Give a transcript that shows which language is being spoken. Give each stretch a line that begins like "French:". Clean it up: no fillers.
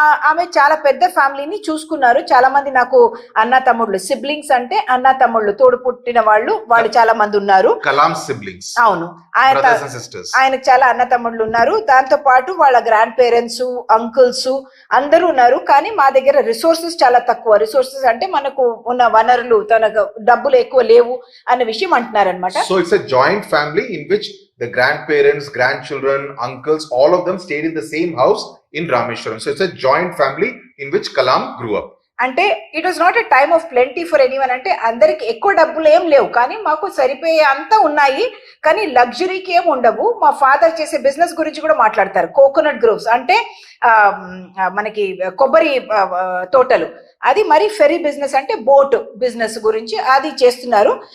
Telugu: ఆమె చాలా పెద్ద ఫ్యామిలీని చూసుకున్నారు. చాలా మంది నాకు అన్న తమ్ముళ్ళు, సిబ్లింగ్స్ అంటే అన్న తమ్ముళ్ళు, తోడు పుట్టిన వాళ్ళు చాలా మంది ఉన్నారు.
English: siblings,
Telugu: అవును, ఆయనకు చాలా అన్న తమ్ముళ్ళు ఉన్నారు. దాంతో పాటు వాళ్ళ గ్రాండ్ పేరెంట్స్, అంకుల్స్ అందరూ ఉన్నారు. కానీ మా దగ్గర రిసోర్సెస్ చాలా తక్కువ. రిసోర్సెస్ అంటే మనకు ఉన్న వనరులు, తనకు డబ్బులు ఎక్కువ లేవు అన్న విషయం అంటున్నారనమాట. So it's a joint family in which
English: the grandparents, grandchildren, uncles, all of them stayed in the same house in Rameshwaram. So it's a joint family in which Kalam grew up.
Telugu: అంటే
English: It was not a time of plenty for anyone.
Telugu: అంటే అందరికి ఎక్కువ డబ్బులు ఏం లేవు, కానీ మాకు సరిపోయే అంతా ఉన్నాయి, కానీ లగ్జరీకి ఏం ఉండవు. మా ఫాదర్ చేసే బిజినెస్ గురించి కూడా మాట్లాడతారు. కోకోనట్ గ్రోవ్స్ అంటే మనకి కొబ్బరి తోటలు, అది మరి ఫెరీ బిజినెస్ అంటే బోట్ బిజినెస్ గురించి అది చేస్తున్నారు.